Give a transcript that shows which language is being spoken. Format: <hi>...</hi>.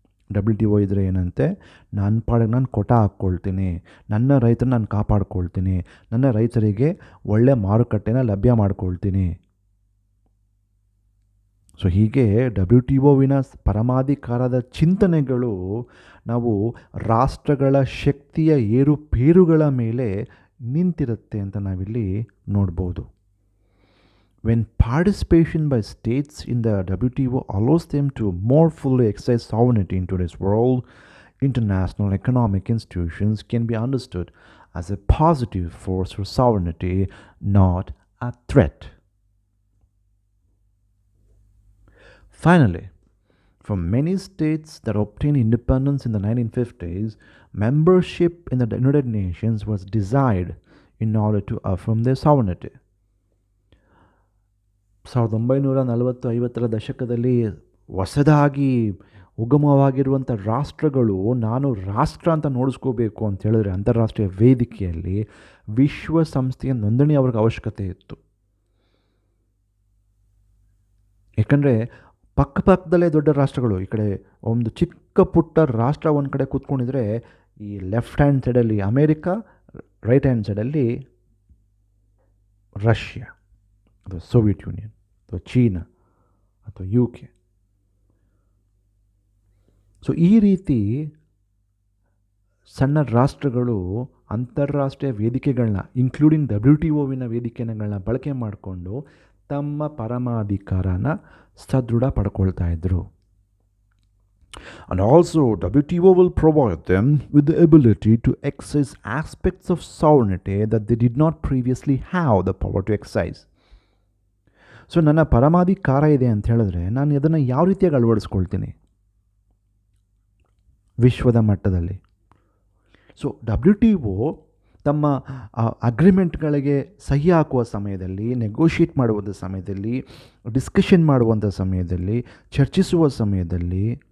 <kn>WTO ಇದ್ದರೆ ಏನಂತೆ, ನನ್ನ ಪಾಡಿಗೆ ನಾನು ಕೊಟ ಹಾಕ್ಕೊಳ್ತೀನಿ, ನನ್ನ ರೈತರನ್ನ ನಾನು ಕಾಪಾಡ್ಕೊಳ್ತೀನಿ, ನನ್ನ ರೈತರಿಗೆ ಒಳ್ಳೆ ಮಾರುಕಟ್ಟೆನ ಲಭ್ಯ ಮಾಡ್ಕೊಳ್ತೀನಿ. ಸೊ ಹೀಗೆ WTOವಿನ ಪರಮಾಧಿಕಾರದ ಚಿಂತನೆಗಳು ನಾವು ರಾಷ್ಟ್ರಗಳ ಶಕ್ತಿಯ ಏರುಪೇರುಗಳ ಮೇಲೆ ನಿಂತಿರುತ್ತೆ ಅಂತ ನಾವಿಲ್ಲಿ ನೋಡ್ಬೋದು.</kn> <en>When participation by states in the WTO allows them to more fully exercise sovereignty in today's world, international economic institutions can be understood as a positive force for sovereignty, not a threat. Finally, for many states that obtained independence in the 1950s, membership in the United Nations was desired in order to affirm their sovereignty.</en> <kn>1940-50ರ ದಶಕದಲ್ಲಿ ಹೊಸದಾಗಿ ಉಗಮವಾಗಿರುವಂಥ ರಾಷ್ಟ್ರಗಳು ನಾನು ರಾಷ್ಟ್ರ ಅಂತ ನೋಡಿಸ್ಕೋಬೇಕು ಅಂತ ಹೇಳಿದ್ರೆ ಅಂತಾರಾಷ್ಟ್ರೀಯ ವೇದಿಕೆಯಲ್ಲಿ ವಿಶ್ವಸಂಸ್ಥೆಯ ನೋಂದಣಿ ಅವ್ರಿಗೆ ಅವಶ್ಯಕತೆ ಇತ್ತು. ಯಾಕಂದರೆ ಪಕ್ಕದಲ್ಲೇ ದೊಡ್ಡ ರಾಷ್ಟ್ರಗಳು, ಈ ಕಡೆ ಒಂದು ಚಿಕ್ಕ ಪುಟ್ಟ ರಾಷ್ಟ್ರ ಒಂದು ಕಡೆ ಕೂತ್ಕೊಂಡಿದ್ರೆ, ಈ ಲೆಫ್ಟ್ ಹ್ಯಾಂಡ್ ಸೈಡಲ್ಲಿ ಅಮೇರಿಕಾ, ರೈಟ್ ಹ್ಯಾಂಡ್ ಸೈಡಲ್ಲಿ ರಷ್ಯಾ ಅಥವಾ ಸೋವಿಯತ್ ಯೂನಿಯನ್ ಅಥವಾ ಚೀನಾ ಅಥವಾ UK. ಸೊ ಈ ರೀತಿ ಸಣ್ಣ ರಾಷ್ಟ್ರಗಳು ಅಂತಾರಾಷ್ಟ್ರೀಯ ವೇದಿಕೆಗಳನ್ನ, ಇನ್ಕ್ಲೂಡಿಂಗ್ WTOವಿನ ವೇದಿಕೆಗಳನ್ನ ಬಳಕೆ ಮಾಡಿಕೊಂಡು ತಮ್ಮ ಪರಮಾಧಿಕಾರನ ಸದೃಢ ಪಡ್ಕೊಳ್ತಾ ಇದ್ರು.</kn> <en>And also WTO will provide them with the ability to exercise aspects of sovereignty that they did not previously have the power to exercise.</en> <kn>So ನನ್ನ ಪರಮಾಧಿಕಾರ ಇದೆ ಅಂತ ಹೇಳಿದ್ರೆ ನಾನು ಅದನ್ನು ಯಾವ ರೀತಿಯಾಗಿ ಅಳವಡಿಸ್ಕೊಳ್ತೀನಿ ವಿಶ್ವದ ಮಟ್ಟದಲ್ಲಿ. ಸೊ WTO ತಮ್ಮ ಅಗ್ರಿಮೆಂಟ್ಗಳಿಗೆ ಸಹಿ ಹಾಕುವ ಸಮಯದಲ್ಲಿ, ನೆಗೋಷಿಯೇಟ್ ಮಾಡುವಂಥ ಸಮಯದಲ್ಲಿ, ಡಿಸ್ಕಷನ್ ಮಾಡುವಂಥ ಸಮಯದಲ್ಲಿ, ಚರ್ಚಿಸುವ ಸಮಯದಲ್ಲಿ,</kn>